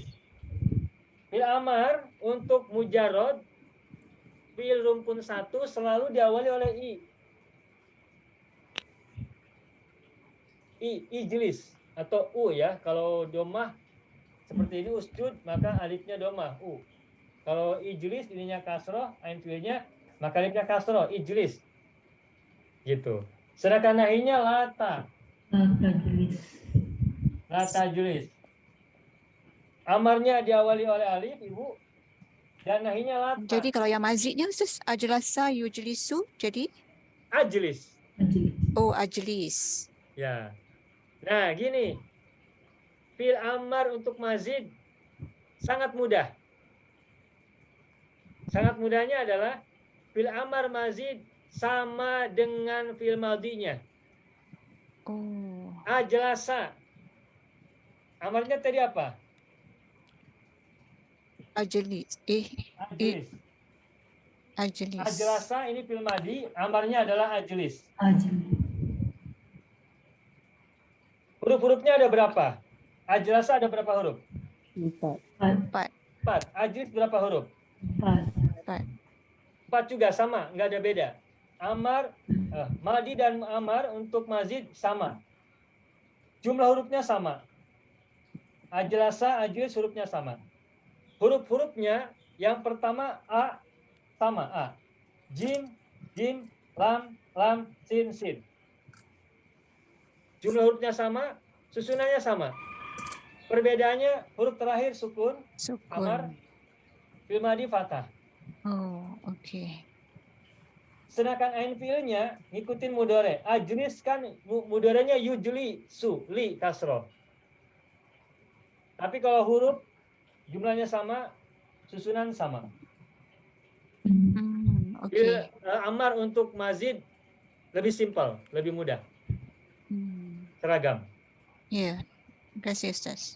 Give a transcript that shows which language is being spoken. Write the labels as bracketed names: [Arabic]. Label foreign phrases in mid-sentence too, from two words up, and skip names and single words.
[Arabic] بالأمر [Indonesian] untuk [Arabic] مجرد فعل [Indonesian] rumpun 1 selalu diawali oleh i. ijlis atau u ya. Kalau domah seperti ini usjud, maka alifnya domah u. Kalau ijlis ininya kasroh, [Arabic] عين فعل, [Indonesian] maka alifnya kasroh, ijlis. Gitu. Sedangkan nahinya lata. [Arabic] لا تجلس. [Indonesian] Amarnya diawali oleh alif, Ibu. Dan nahinya lata. Jadi kalau yang mazidnya Ustaz, [Arabic] أجلس يجلس, jadi? [Indonesian] Ajlis. Oh, ajlis. Ya. Nah, gini. [Arabic] فعل أمر [Indonesian] untuk mazid sangat mudah. Sangat mudahnya adalah [Arabic] فعل أمر مزيد [Indonesian] sama dengan [Arabic] فعل ماض. [Indonesian] Oh, Ajlasa. Amarnya tadi apa? ajlis. Ajlis. Ajlis. Ajlasa ini [Arabic] فعل ماض, [Indonesian] amarnya adalah ajlis. Huruf-hurufnya ada berapa? Ajlasa ada berapa huruf? 4. 4. Ajlis berapa huruf? 4 juga sama, nggak ada beda. Amar, madi dan amar untuk mazid sama. Jumlah hurufnya sama. [Arabic] أجلس، اجلس [Indonesian] hurufnya sama. Huruf-hurufnya yang pertama A sama A. Jim, jim, lam, lam, sin, sin. Jumlah hurufnya sama, susunannya sama. Perbedaannya huruf terakhir sukun, amar, Sukun. [Arabic] فعل ماض فتحة. [Indonesian] Oh, oke. Sedangkan [Arabic] عين فعل [Indonesian] ngikutin mudore. Ajlis kan mudorenya yujli, su, li, kasroh. Tapi kalau huruf jumlahnya sama, susunan sama. Oke. [Arabic] فعل أمر [Indonesian] untuk mazid lebih simpel, lebih mudah, seragam. Ya, terima kasih Ustaz.